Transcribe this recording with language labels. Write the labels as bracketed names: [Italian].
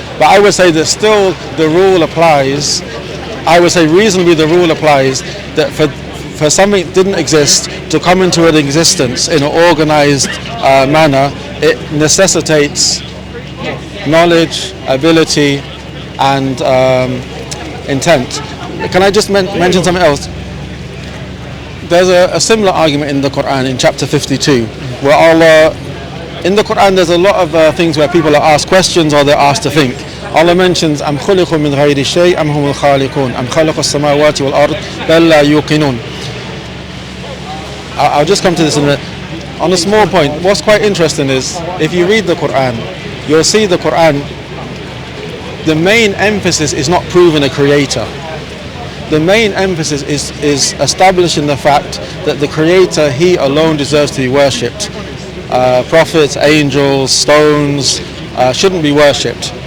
[English] But I would say that still the rule applies. I would say reasonably the rule applies that for something that didn't exist to come into an existence in an organized manner, it necessitates knowledge, ability, and intent. Can I just mention something else? There's a similar argument in the Quran in chapter 52, where Allah, in the Quran there's a lot of things where people are asked questions or they're asked to think. Allah mentions [Arabic] أَمْ خُلِقُوا مِنْ غَيْرِ شَيْءٍ أَمْ هُمُ الْخَالِقُونَ أَمْ خَلَقُوا السَّمَاوَاتِ وَالْأَرْضِ بَلْ لَا يُوقِنُونَ. [English] I'll just come to this in a minute. On a small point, what's quite interesting is if you read the Quran, you'll see the Quran, the main emphasis is not proving a creator. The main emphasis is establishing the fact that the creator, he alone deserves to be worshipped. Prophets, angels, stones shouldn't be worshipped.